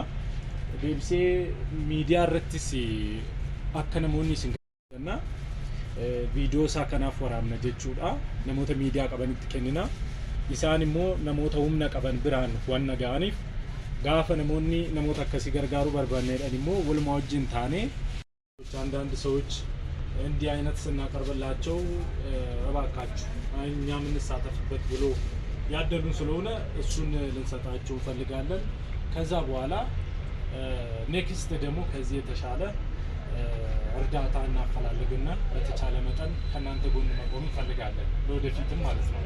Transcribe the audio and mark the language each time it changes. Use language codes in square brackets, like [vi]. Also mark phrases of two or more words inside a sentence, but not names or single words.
[om] Deebisee miidiyaa irrattis akka namoonni isin gargaaran video isaa kanaaf waraabna jechuudha. Namoota miidiyaa qabanitti kennina. Isaan immoo namoota humna qaban biraan waan nagaaniif gaafa namoonni namoota akkasii gargaaruu barbaanneedhaan immoo walumaa wajjin taane [am] አንዳንድ ሰዎች እንዲህ አይነት ስናቀርብላቸው እባካችሁ እኛ የምንሳተፍበት ብሎ ያደሉን ስለሆነ እሱን ልንሰጣቸው እንፈልጋለን። ከዛ በኋላ ኔክስት ደግሞ ከዚህ የተሻለ እርዳታ እናፈላልግና በተቻለ መጠን ከናንተ ጎን መቆም እንፈልጋለን ለወደፊትም ማለት ነው።